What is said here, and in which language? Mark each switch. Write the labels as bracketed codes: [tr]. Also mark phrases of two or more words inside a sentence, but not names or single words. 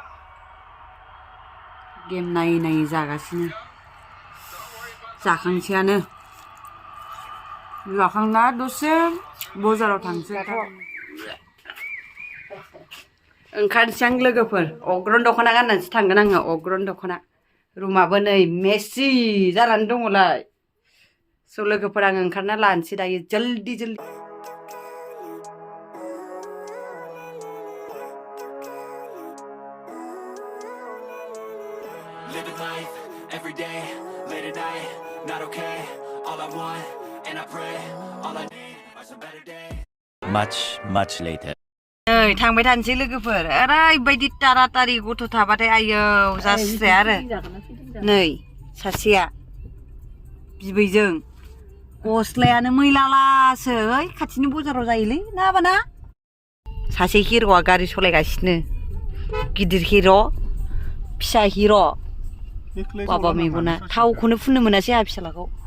[brx] गेम नायै जागासिनो जाखांसैयानो जाखांना दसे बाजाराव थांसै ओंखारनोसै आं लोगोफोर अग्रन दख'ना गाननानैसो थांगोन आङो अग्रन दख'ना रुमाबो नै मेसि जानानै दङलाय स' लोगोफोर आं ओंखारना लानोसै दायो जल्दि [en] Living life every day, late at night, not okay. All I want, and I pray, all I need are some better days. Much later. [brx] नै थांबाय थानोसै लोगोफोर ओरैबायदि तारातारि गथ' थाबाथाय आयौ जास्राया आरो नै सासेया बिबैजों गस्लायानो मैलालासो ओइ खाथिनि बाजाराव जायोलै ना बाना सासे हिर'आ गारि सलायगासिनो गिदिर हिर' फिसा हिर' बाबा मेगना थावखौनो फुननो मोनासै आहा फिसालाखौ